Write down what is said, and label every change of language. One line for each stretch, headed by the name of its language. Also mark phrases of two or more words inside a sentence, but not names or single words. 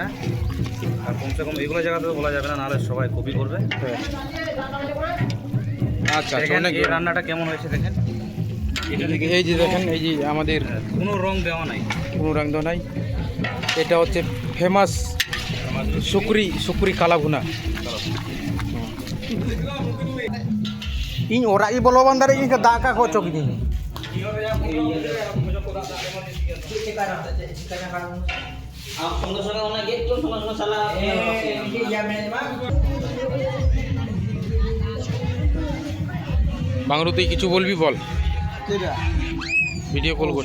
Bangla: আর
Hindi: कम से कम
Bangla: এগুলো জায়গাতে বলা যাবে না, নাহলে সবাই কপি করবে। আচ্ছা, অনেক। এই রান্নাটা কেমন হয়েছে দেখেন, এটা দেখে এই যে দেখেন, এই যে আমাদের কোনো রং দেওয়া নাই, কোনো রঙ দেওয়া নাই। এটা হচ্ছে ফেমাস সুকরি কালাভুনা।
Santali: ᱤᱧ ᱚᱲᱟᱜ ᱜᱮ ᱵᱚᱞᱚ ᱵᱟᱝ ᱫᱟᱲᱮᱭᱟᱜ ᱤᱧ ᱫᱟᱜ ᱠᱚ ᱚᱪᱚᱜ ᱠᱤᱫᱤᱧ
Bangla: বাংলু, তুই কিছু বলবি বল। ভিডিও কল করছি।